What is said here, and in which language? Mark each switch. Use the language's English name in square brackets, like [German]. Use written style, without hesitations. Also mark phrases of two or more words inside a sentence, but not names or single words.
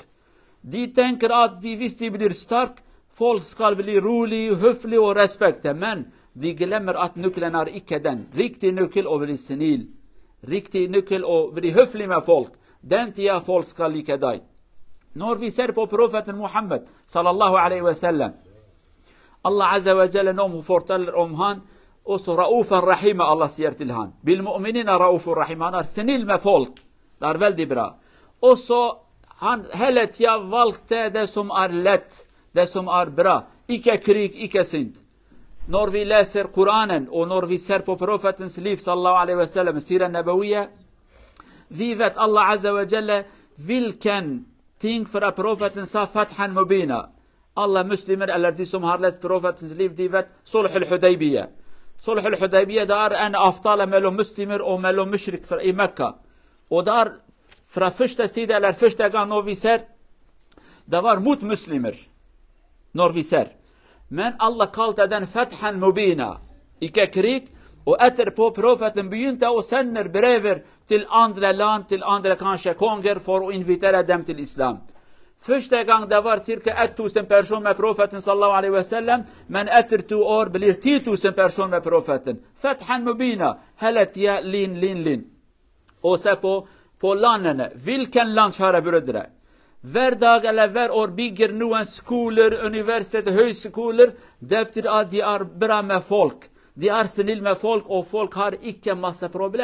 [Norwegian] De tenker at hvis de blir sterk, folk skal bli rolig, høflig og respekte, men de glemmer at nøkkelen er ikke den. Riktig nøkkel å bli snill. Riktig nøkkel å bli høflig med folk. Den tida folk skal like deg. Når vi ser på profeten Muhammad [Arabic] صلى الله عليه وسلم, [Norwegian] Allah [Arabic] عز وجل [Norwegian] nå forteller om han, også [Arabic] رؤوفا رحيما, [Norwegian] Allah sier til han. [Arabic] بالمؤمنين رؤوفا رحيما, [Norwegian] han er snill med folk. Det er veldig bra. Også han hele tida valgte det som er lett, det som er bra. Ikke krig, ikke sint. Når vi leser Koranen, og når vi ser på profetens liv [Arabic] صلى الله عليه وسلم, السيرة النبوية, [Norwegian] vi vet Allah [Arabic] عز وجل [Norwegian] hvilken ting fra profeten sa [Arabic] فتحا مبينا. [Norwegian] Alle muslimer, eller de som har lest profetens liv, de vet Sulh al-Hudaybiyah. Sulh al-Hudaybiyah, det er en avtale mellom muslimer og mellom mushrik i Mekka. Og det er fra første side, eller første gang når vi ser, det var mot muslimer, når vi ser. Men Allah kalte den [Arabic] فتحا مبينا, [Norwegian] ikke krig. Og etterpå profeten begynte å sende brever til andre land, til andre kanskje konger, for å invitere dem til islam. Første gang det var ca. 1000 personer med profeten [Arabic] صلى الله عليه وسلم, [Norwegian] men etter 2 år blir 10 000 personer med profeten. [Arabic] فتحا مبينا, [Norwegian] hele tida lin. Og se på landene. Hvilken land, kjære brødre? Hver dag eller hver år bygger noen skoler, universitet, høyskoler. Det betyr at de er bra med folk. De er snille med folk, og folk har ikke masse problemer.